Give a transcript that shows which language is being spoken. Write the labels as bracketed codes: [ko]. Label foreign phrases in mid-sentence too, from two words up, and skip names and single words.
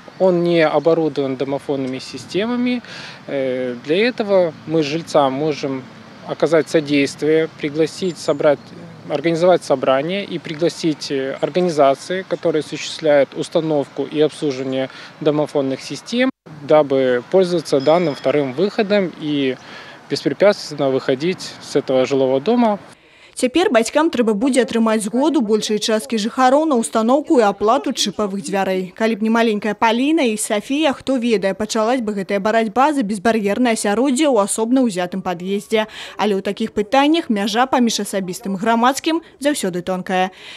[ru] Он не оборудован домофонными системами. Для этого мы жильцам можем оказать содействие, организовать собрание и пригласить организации, которые осуществляют установку и обслуживание домофонных систем, дабы пользоваться данным вторым выходом и беспрепятственно выходить с этого жилого дома. [be] Цяпер бацькам трэба будзе атрымаць згоду большай часткі жыхароў на установку і аплату чыпавых дзвярэй. Калі б не маленькая Паліна і Сафія, хто ведае, пачалась бы гэтая барацьба за безбар'ернае асяроддзе ў асобна ўзятым пад'ездзе. Але ў такіх пытаннях мяжа паміж асабістым і грамадскім заўсёды тонкая.